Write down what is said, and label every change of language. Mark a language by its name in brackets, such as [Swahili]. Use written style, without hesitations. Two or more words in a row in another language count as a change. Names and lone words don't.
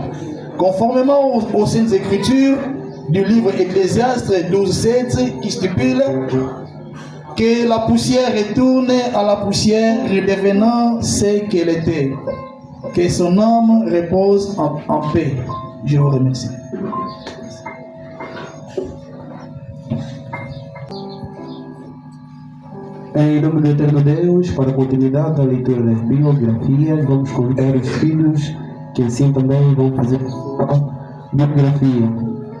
[French] Conformément aux Saintes Écritures du livre Ecclésiaste 12:7 qui stipule que la poussière retourne à la poussière, redevenant ce qu'elle était. Que son âme repose en paix. Je vous remercie. [Portuguese] Em nome do Eterno Deus, para a continuidade da leitura das biografias, vamos convidar os filhos que assim também vão fazer a biografia.